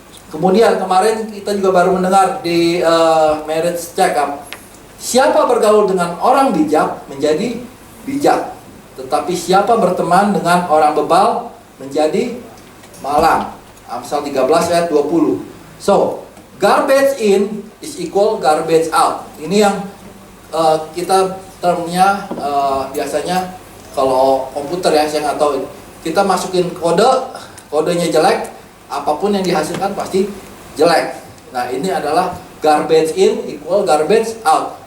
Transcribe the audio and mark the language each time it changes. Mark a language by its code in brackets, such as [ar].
[id] Kemudian kemarin kita juga baru mendengar di marriage check up, siapa bergaul dengan orang bijak menjadi bijak, tetapi siapa berteman dengan orang bebal menjadi malang. Amsal 13 ayat 20. [en] So, garbage in is equal garbage out. [id] Ini yang kita termnya biasanya kalau komputer ya, saya nggak tahu. Kita masukin kodenya jelek, apapun yang dihasilkan pasti jelek. Nah, ini adalah [en] garbage in equal garbage out.